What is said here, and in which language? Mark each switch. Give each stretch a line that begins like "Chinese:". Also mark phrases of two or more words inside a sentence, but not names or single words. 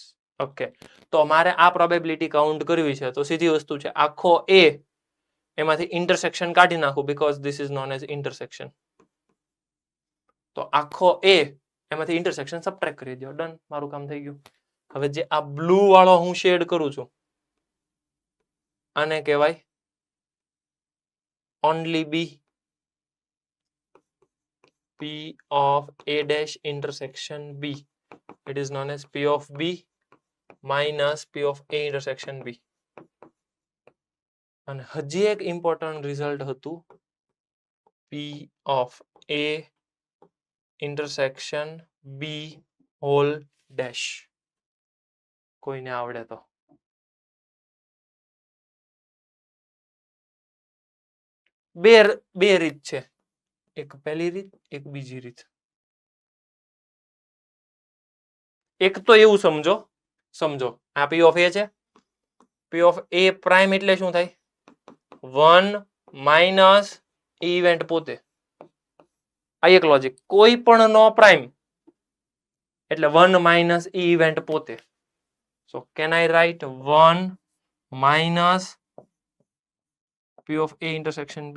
Gujarati: ઓકે, તો મારે આ પ્રોબેબિલિટી કાઉન્ટ કરવી છે, તો સીધી વસ્તુ છે, આખો એ એમાંથી ઇન્ટરસેક્શન કાઢી નાખું
English: because this is known as intersection.
Gujarati: તો આખો એ એમાંથી
English: intersection subtract
Gujarati: કરી દો. ડન, મારું કામ થઈ ગયું. હવે જે આ બ્લુ વાળો હું શેડ કરું છું આને કહેવાય
English: only B. P of A dash intersection B. It is known as P of B minus P of A intersection B.
Gujarati: અને હજી એક
English: important result
Gujarati: હતું
English: P of A intersection B whole dash.
Gujarati: કોઈને આવડે તો બે રીત છે, એક પહેલી રીત, એક બીજી રીત. એક તો એવું સમજો આ
English: P of A
Gujarati: છે.
English: P of A prime
Gujarati: એટલે શું થાય? 1
English: minus event
Gujarati: પોતે. આ એક લોજિક. કોઈ પણ નો પ્રાઇમ એટલે 1
English: minus event
Gujarati: પોતે.
English: so can I write 1 minus P of A intersection B?